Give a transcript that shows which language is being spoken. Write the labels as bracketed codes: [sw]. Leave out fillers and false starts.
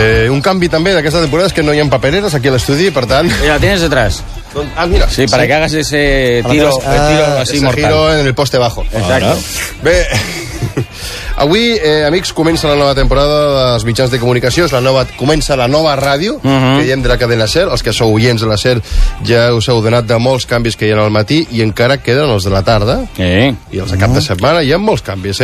[ca] un canvi també d'aquesta temporada és que no hi ha papereres aquí a l'estudi, per tant... [es] Mira, tienes detrás. Ah, mira. Sí, para sí. que hagas ese tiro, tiro así ese mortal. Ese giro en el poste bajo. Exacto. [ca] Bé... Avui, amics, comença la nova temporada dels mitjans de comunicació, és la nova, comença la nova ràdio, que diem de la cadena SER. Els que sou oients de la SER ja us heu donat de molts canvis que hi ha al matí i encara queden els de la tarda. I els de cap de setmana hi ha molts canvis, eh?